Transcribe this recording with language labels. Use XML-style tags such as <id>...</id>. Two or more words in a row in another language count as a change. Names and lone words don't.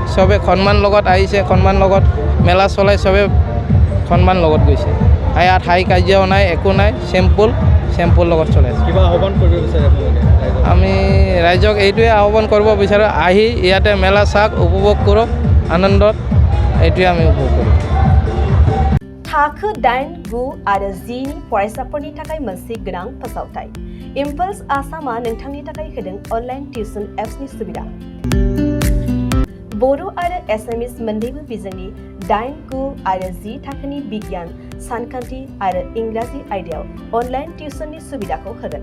<as>চবে সন্মান লগত আহিছে, সন্মান লগত মেলা চলাই চবে সন্মান লগত গৈছে। ইয়াত হাই কাজিয়াও নাই, একো নাই, চেম্পুল লগত চলাই আছে। কিবা আহ্বান কৰিব বিচাৰে আপোনালোকে? আমি ৰাইজক এইটোৱে আহ্বান কৰিব বিচাৰোঁ, আহি ইয়াতে মেলা চাওক, উপভোগ কৰক আনন্দত। এইটোৱে আমি উপভোগ কৰোঁ।</as> <brx>थाखो 8, 9 आरो 10 नि फरायसाफोरनि थाखाय मोनसे गोनां फोसावथाय। इम्पल्स आसामा नोंथांनि थाखाय होदों अनलाइन टिउसन एप्सनि सुबिदा। बर' आरो एसामिस मोन्नैबो बिजोंनि 8, 9 आरो 10 थाखोनि बिगियान, सानखान्थि आरो इंराजि आयदायाव अनलाइन टिउसननि सुबिदाखौ होगोन।</brx>